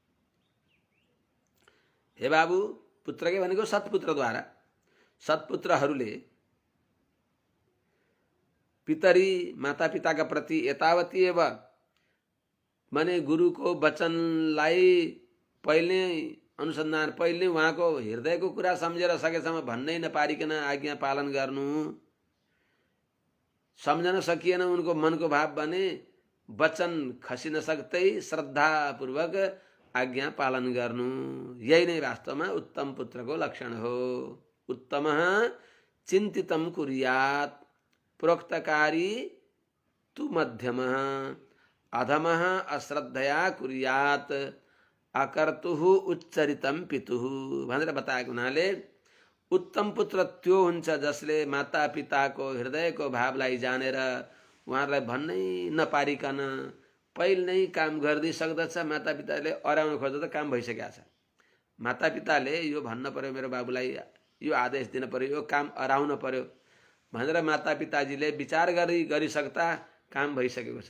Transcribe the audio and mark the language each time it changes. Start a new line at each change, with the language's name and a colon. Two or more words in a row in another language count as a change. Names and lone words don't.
Nepali: हे बाबु, पुत्रकै भनेको सत्पुत्रद्वारा, सत्पुत्रहरूले पितरी मातापिताका प्रति
Sanskrit: यतावती एव
Nepali: माने गुरुको वचनलाई पहिले अनुसन्धान, पहिले उहाँको हृदयको कुरा सम्झेर सकेसम्म भन्नै नपारिकन आज्ञा पालन गर्नु, सम्झन सकिएन उनको मनको भाव भने वचन खसी नसक्दै श्रद्धापूर्वक आज्ञा पालन गर्नु, यही नै वास्तवमा उत्तम पुत्रको लक्षण हो।
Sanskrit: उत्तम चिन्तितम कुर्यात् प्रोक्तकारी तु मध्यम अधमः अश्रद्धया कुर्यात् अकर्तुः उच्चरितम पितुः
Nepali: भनेर बताएको हुनाले उत्तम पुत्र त्यो हुन्छ जसले माता पिताको हृदयको भावलाई जानेर उहाँहरूलाई भन्नै नपारिकन पहिले नै काम गरिदिइ सक्दछ। माता पिताले अराउन खोज्दा त काम भइसकेको छ, माता पिताले यो भन्न पर्यो मेरो बाबुलाई, यो आदेश दिन पर्यो, यो काम अराउन पर्यो भनेर माता पिताजीले विचार गरिसक्दा काम भइसकेको छ।